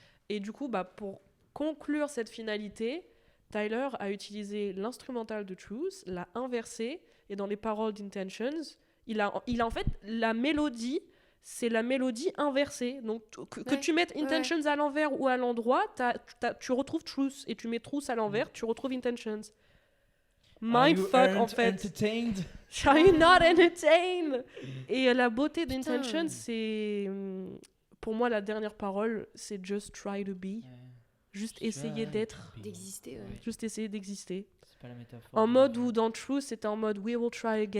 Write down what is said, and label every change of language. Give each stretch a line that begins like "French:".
French: Et du coup, pour conclure cette finalité... Tyler a utilisé l'instrumental de Truth, l'a inversé, et dans les paroles d'Intentions, il a en fait la mélodie, c'est la mélodie inversée. Donc que tu mettes Intentions à l'envers ou à l'endroit, tu retrouves Truth, et tu mets Truth à l'envers, tu retrouves Intentions. Mindfuck en fait.
English: Entertained? Are you not entertained?
French: Et la beauté d'Intentions, c'est pour moi la dernière parole, c'est
English: just try to be.
French: Juste essayer d'être. D'exister, ouais. Juste essayer d'exister. C'est pas la métaphore. En mode où dans Truth, c'était en mode
English: we will try again.